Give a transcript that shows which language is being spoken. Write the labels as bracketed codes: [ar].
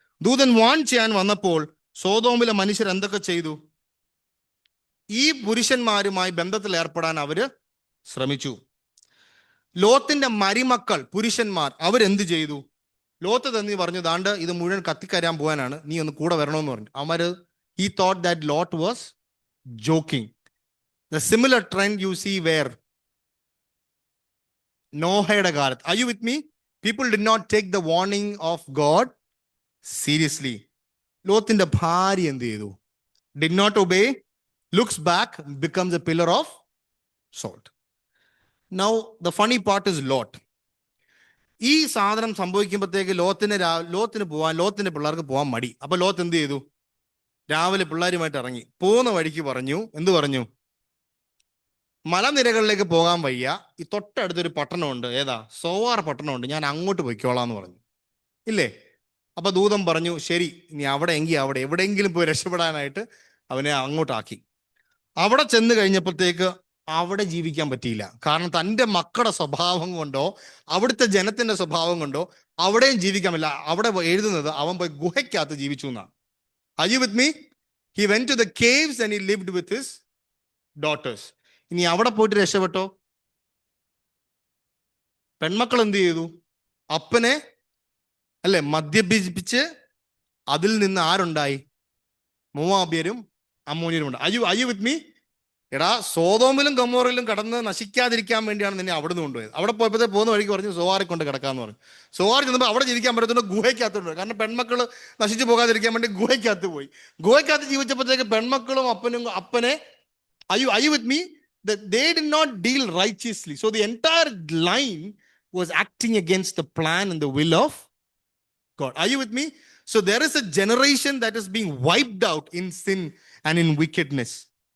[ml] ദൂതൻ വാൺ ചെയ്യാൻ വന്നപ്പോൾ സോദോമിലെ മനുഷ്യർ എന്തൊക്കെ ചെയ്തു? ഈ പുരുഷന്മാരുമായി ബന്ധത്തിൽ ഏർപ്പെടാൻ അവര് ശ്രമിച്ചു. ലോത്തിന്റെ മരിമക്കൾ പുരുഷന്മാർ അവരെന്ത് ചെയ്തു? ലോത്ത് തന്നെ പറഞ്ഞു, ദാണ്ട് ഇത് മുഴുവൻ കത്തിക്കരാൻ പോകാനാണ്, നീ ഒന്ന് കൂടെ വരണമെന്ന് പറഞ്ഞു. [en] അവര് he thought that Lot was joking. The similar trend you see where [ml] നോഹയുടെ കാലത്ത്. [en] Are you with me? People did not take the warning of God seriously. [ml] ലോത്തിന്റെ ഭാര്യ എന്ത് ചെയ്തു? [en] Did not obey, looks back, becomes a pillar of salt. Now the funny part is Lot. [ml] ഈ സാധനം സംഭവിക്കുമ്പോഴത്തേക്ക് ലോത്തിന്റെ പിള്ളേർക്ക് പോകാൻ മടി. അപ്പൊ ലോത്ത് എന്ത് ചെയ്തു? രാവിലെ പിള്ളേരുമായിട്ട് ഇറങ്ങി പോകുന്ന വഴിക്ക് പറഞ്ഞു, എന്ത് പറഞ്ഞു? മലനിരകളിലേക്ക് പോകാൻ വയ്യ, ഈ തൊട്ടടുത്തൊരു പട്ടണമുണ്ട്, ഏതാ? സോവാർ പട്ടണമുണ്ട്, ഞാൻ അങ്ങോട്ട് പൊയ്ക്കോളാം എന്ന് പറഞ്ഞു. ഇല്ലേ? അപ്പൊ ദൂതൻ പറഞ്ഞു, ശരി, നീ അവിടെ എവിടെയെങ്കിലും പോയി രക്ഷപ്പെടാനായിട്ട് അവനെ അങ്ങോട്ടാക്കി. അവിടെ ചെന്ന് കഴിഞ്ഞപ്പോഴത്തേക്ക് അവിടെ ജീവിക്കാൻ പറ്റിയില്ല. കാരണം തൻ്റെ മക്കളുടെ സ്വഭാവം കൊണ്ടോ അവിടുത്തെ ജനത്തിന്റെ സ്വഭാവം കൊണ്ടോ അവിടെയും ജീവിക്കാൻ പറ്റില്ല. അവിടെ എഴുതുന്നത് അവൻ പോയി ഗുഹയ്ക്കകത്ത് ജീവിച്ചു എന്നാണ്. [en] Are you with me? He went to the caves and he lived with his daughters. [ml] ഇനി അവിടെ പോയിട്ട് രക്ഷപ്പെട്ടോ? പെൺമക്കൾ എന്ത് ചെയ്തു? അപ്പനെ മദ്യപിച്ച് അതിൽ നിന്ന് ആരുണ്ടായി? മോവാബ്യരും അമ്മോന്യരും ഉണ്ട്. [en] Are you with me? [ml] എടാ, സോതോമിലും ഗൊമോറയിലും കടന്ന് നശിക്കാതിരിക്കാൻ വേണ്ടിയാണ് നിന്നെ അവിടെ നിന്ന് കൊണ്ടുപോയത്. അവിടെ പോയപ്പോഴത്തെ പോകുന്ന വഴിക്ക് പറഞ്ഞു സോവാറെ കൊണ്ട് കിടക്കാന്ന് പറഞ്ഞു. സോവാർ ചെന്നപ്പോൾ അവിടെ ജീവിക്കാൻ പറ്റത്തുണ്ട്, ഗുഹയ്ക്കകത്തോട്ട്. കാരണം പെൺമക്കൾ നശിച്ചു പോകാതിരിക്കാൻ വേണ്ടി ഗുഹയ്ക്കകത്ത് പോയി. ഗുഹയ്ക്കകത്ത് ജീവിച്ചപ്പോഴത്തേക്ക് പെൺമക്കളും അപ്പനെ [en] are you with me? That they did not deal righteously. So the entire line was acting against the plan and the will of God. Are you with me? So there is a generation that is being wiped out in sin and in wickedness.